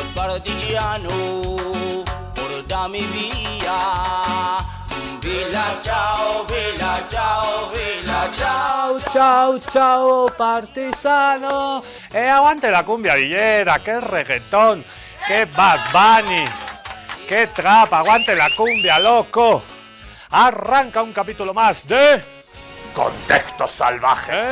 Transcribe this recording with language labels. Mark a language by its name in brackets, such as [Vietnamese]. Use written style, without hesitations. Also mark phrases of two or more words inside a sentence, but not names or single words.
[Italian] partigiano, portami via. Villa ciao, villa ciao, villa ciao. [Spanish] Chau, chau, partisano. Aguante la cumbia villera, qué reggaetón, qué Bad Bunny, qué trap, aguante la cumbia, loco. Arranca un capítulo más de Contexto Salvaje.